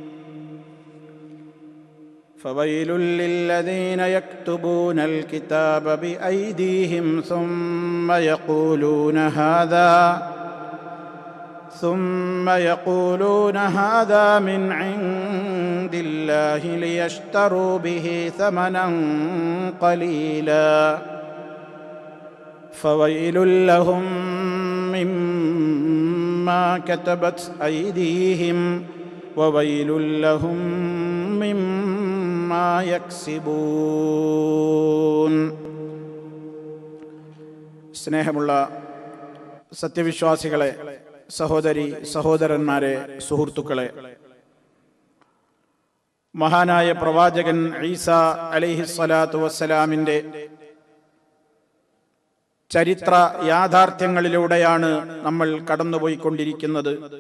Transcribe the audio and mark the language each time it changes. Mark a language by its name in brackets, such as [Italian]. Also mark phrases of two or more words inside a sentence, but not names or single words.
[Arabic] فويل للذين يكتبون الكتاب بأيديهم ثم يقولون هذا من عند الله ليشتروا به ثمنا قليلا فويل لهم مما كتبت أيديهم وويل لهم مما يكسبون. [Malayalam] സ്നേഹമുള്ള സത്യവിശ്വാസികളെ, സഹോദരി സഹോദരന്മാരെ, സുഹൃത്തുക്കളെ, മഹാനായ പ്രവാചകൻ ഈസാ [Arabic] عليه الصلاة والسلام [Malayalam] ചരിത്ര യാഥാർത്ഥ്യങ്ങളിലൂടെയാണ് നമ്മൾ കടന്നുപോയിക്കൊണ്ടിരിക്കുന്നത്.